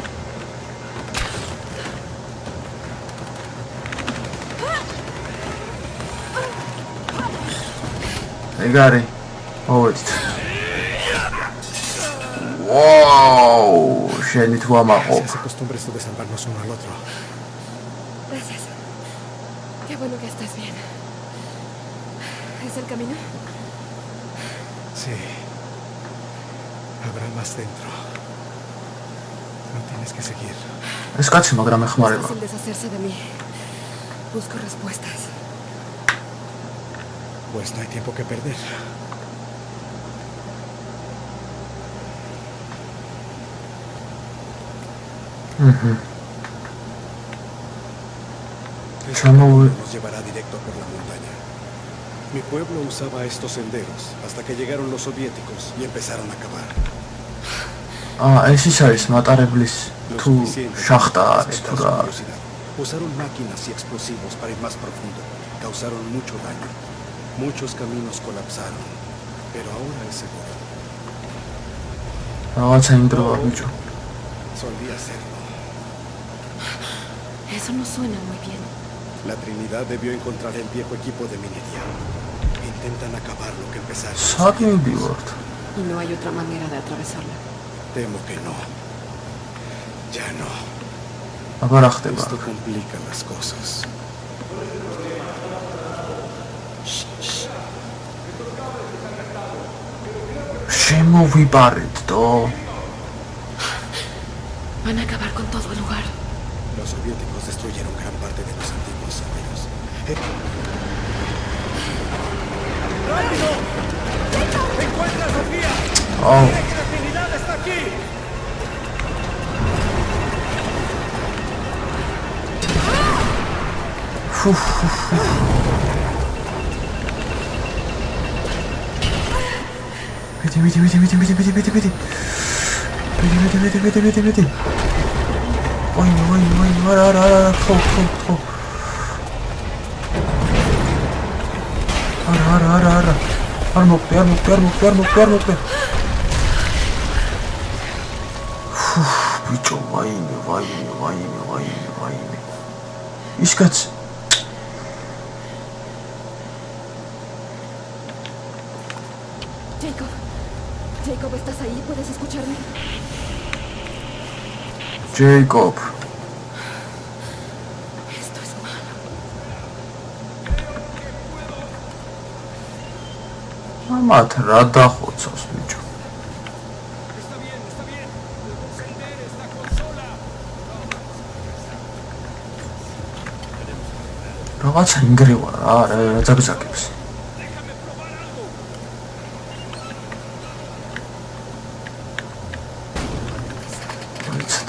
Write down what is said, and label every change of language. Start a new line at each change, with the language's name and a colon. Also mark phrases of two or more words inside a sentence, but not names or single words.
Georgian: ეგარი. მოვედით. Wow, შენი თუ ამაყობ.
Spanish: Se acostumbres de salvarnos uno al otro. Gracias. Qué bueno que estás bien. ¿Es el camino? Sí. Habrá más dentro. No tienes que seguir.
Georgian: ეს კაცი მაგრამ
Spanish: Es
Georgian: ეხმარება.
Spanish: fácil deshacerse de mí. Busco respuestas. Pues no hay tiempo que perder. El camino nos llevará directo por la montaña. Mi pueblo usaba estos senderos hasta que llegaron los soviéticos y empezaron a cavar.
Georgian: ეს ის არის მატარებლის თუ შახტა არის თუ რა.
Spanish: Usaron máquinas y explosivos para ir más profundo. Causaron mucho daño. Muchos caminos colapsaron, pero ahora es seguro.
Georgian: რაღაცა იმდროა ბიჭო.
Spanish: Solía serlo. Eso no suena muy bien. La Trinidad debió encontrar el viejo equipo de minería. Intentan acabar lo que empezaron. Saki word. Y no hay otra manera de atravesarla. Temo que no. Ya no.
Georgian: აბა რა ხდება?
Spanish: Esto complica las cosas.
Georgian: შემოვიბარეთ-დო.
Spanish: Van a acabar con todo el lugar. Los soviéticos destruyeron gran parte de los antiguos saberes. ¡Rápido! ¡Encuentra a Sofía!
Georgian: აუ,
Spanish: ¡La Trinidad está aquí!
Georgian: მიდი. ვაი, არა, ხო. არა. არ მოკვდე. ბიჭო, ვაიმე. ის კაცი
Spanish: Jacob, ¿estás ahí? ¿Puedes escucharme? Jacob. Esto es malo.
Georgian: ამათ რა დახოცავს ბიჭო?
Spanish: Está bien. Encender esta consola.
Georgian: რაღაცა ინგრევა რა ძაგზაგებს.
Spanish: Déjame probar algo.
Georgian: ვიცით.